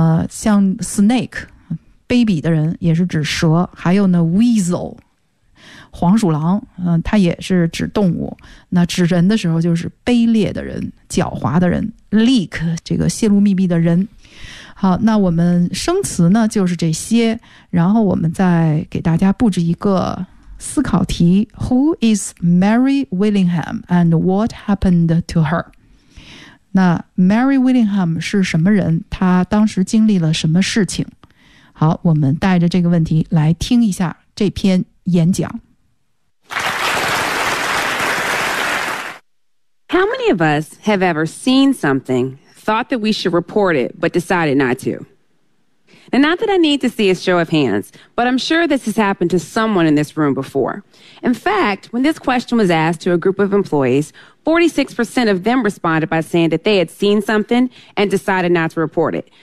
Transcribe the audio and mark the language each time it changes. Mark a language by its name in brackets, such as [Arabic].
[Chinese] 像 snake， baby 的人也是指蛇，还有呢 weasel，黄鼠狼，它也是指动物。那指人的时候就是卑劣的人，狡猾的人， leak 这个泄露秘密的人。好，那我们生词呢就是这些，然后我们再给大家布置一个思考题。 [English] Who is Mary Willingham and what happened to her？ [Chinese] 那 Mary Willingham 是什么人，她当时经历了什么事情。好，我们带着这个问题来听一下这篇演讲。 [English] How many of us have ever seen something, thought that we should report it, but decided not to? And not that I need to see a show of hands, but I'm sure this has happened to someone in this room before. In fact, when this question was asked to a group of employees, 46% of them responded by saying that they had seen something and decided not to report it.